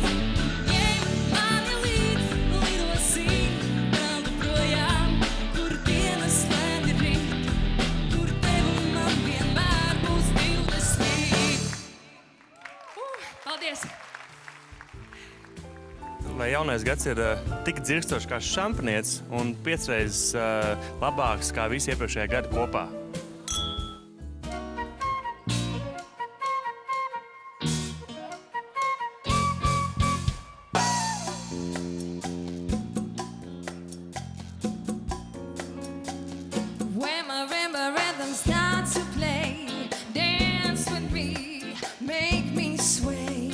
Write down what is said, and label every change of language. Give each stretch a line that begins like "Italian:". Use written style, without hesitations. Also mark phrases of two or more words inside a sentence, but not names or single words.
Latvian: Ņem mani līdz, lidosim tālu projām, kur dienas slaini rīt, kur tev un man vienmēr būs 20. Paldies! Vai jaunais gads ir tik dzirkstošs kā šampanietis un 5 reizes labāks kā visi iepriekšējie gadi kopā?
English: When marimba rhythm starts to play, dance with me, make me sway.